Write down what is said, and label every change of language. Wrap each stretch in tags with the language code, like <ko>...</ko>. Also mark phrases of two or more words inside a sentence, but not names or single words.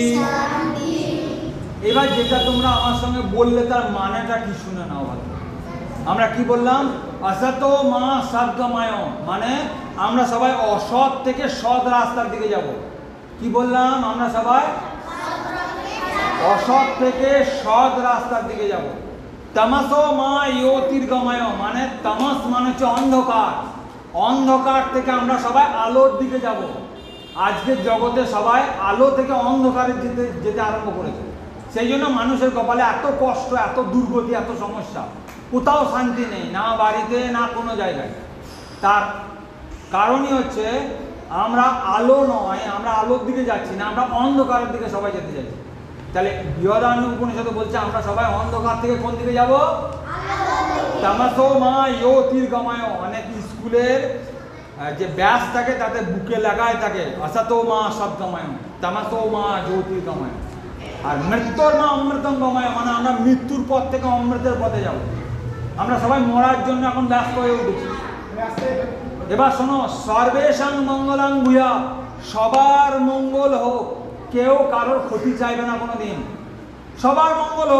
<bn>এবার যেটা তোমরা আমার সঙ্গে বললে তার মানেটা কি শুনে নাও ভালো। আমরা কি বললাম?</bn> <sa>असतो मा सद्गमय,</sa> <bn>মানে আমরা সবাই অসৎ থেকে সৎ রাস্তার দিকে যাব। কি বললাম? আমরা সবাই অসৎ থেকে সৎ রাস্তার দিকে যাব।</bn> <sa>तमसो मा ज्योतिर्गमय,</sa> <bn>মানে তামস মানে হচ্ছে অন্ধকার। অন্ধকার থেকে আমরা সবাই আলোর দিকে যাব। আজকের জগতে সবাই আলো থেকে অন্ধকারে যেতে আরম্ভ করেছে। সেই জন্য মানুষের কপালে এত কষ্ট, এত দুর্গতি, এত সমস্যা। কোথাও শান্তি নেই, না বাড়িতে না কোনো জায়গায়। তার কারণই হচ্ছে আমরা আলো নয়, আমরা আলোর দিকে যাচ্ছি না, আমরা অন্ধকারের দিকে সবাই যেতে যাচ্ছি। তাহলে বৃহদারণ্যক উপনিষদে বলছে আমরা সবাই অন্ধকার থেকে কোন দিকে যাব?</bn> <sa>তামসো মা জ্যোতির্গময়।</sa> <bn>অনেক স্কুলের যে ব্যাস থাকে তাতে বুকে লাগায় থাকে</bn> <sa>असतो मा सद्गमय, तमसो मा ज्योतिर्गमय।</sa> <bn>আর</bn> <sa>মৃত্যুর মা অমৃতঙ্গময়,</sa> <bn>মানে আমরা মৃত্যুর পথ থেকে অমৃতের পথে যাব। আমরা সবাই মরার জন্য এখন ব্যস্ত হয়ে উঠেছি। এবার শোনো,</bn> <sa>সর্বেষাং মঙ্গলাং ভূয়াৎ,</sa> <bn>সবার মঙ্গল হোক। কেউ কারোর ক্ষতি চাইবে না কোনো দিন। সবার মঙ্গল হোক।</bn>